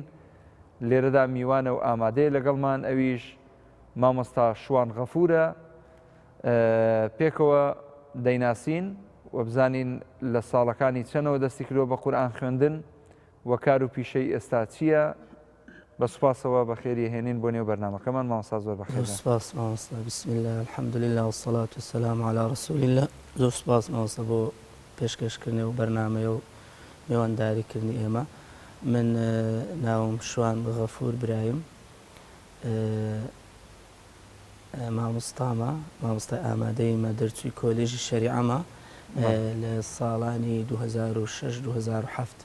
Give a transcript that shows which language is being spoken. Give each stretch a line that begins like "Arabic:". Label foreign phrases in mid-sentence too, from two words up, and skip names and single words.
Central Kurdish: لێرەدا میوانە و ئامادەیە لەگەڵمان ئەویش مامۆستا شوان غەفورە پێکەوە دەیناسین و بزانین لە ساڵەکانی چەندەوە دەستی کردەوە بە قورئان خوێندن و کار و پیشەی ئێستا چییە؟ بە سوپاسەوە بە خێری هێنین بۆ نێو بەرنامەکەمان مامۆستا زۆر بەخێر. سپاس مامۆستا.
Arabic: بسم الله الحمد لله والصلاة والسلام على رسول الله.
Central Kurdish: زۆر سپاس مامۆستا بۆ پێشکەشکردنی و بەرنامەیە و میوانداریکردنی ئێمە. من ناوم شوان غەفور برایم، مامۆستامە، مامۆستای ئامادەیمە دەرچووی کۆلێژی شەریعەمە لە ساڵانی 2006-2007.